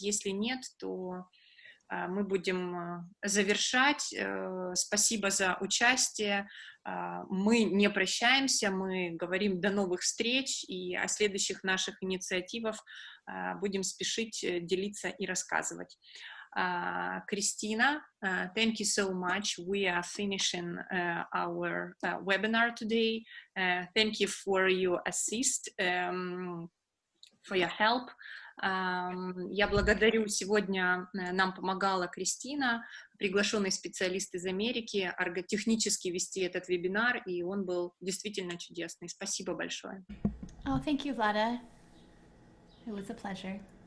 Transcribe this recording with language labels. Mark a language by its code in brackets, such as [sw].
[ru] Если нет, то мы будем завершать. Спасибо за участие. Мы не прощаемся, мы говорим до новых встреч, и о следующих наших инициативах будем спешить делиться и рассказывать. [en] Christina, thank you so much. We are finishing our webinar today. Thank you for your assist, for your help. [ru] Я благодарю, сегодня нам помогала Кристина, приглашенный специалист из Америки, технически вести этот вебинар, и он был действительно чудесный. Спасибо большое. [en] Oh, thank you, Vlada. It was a pleasure.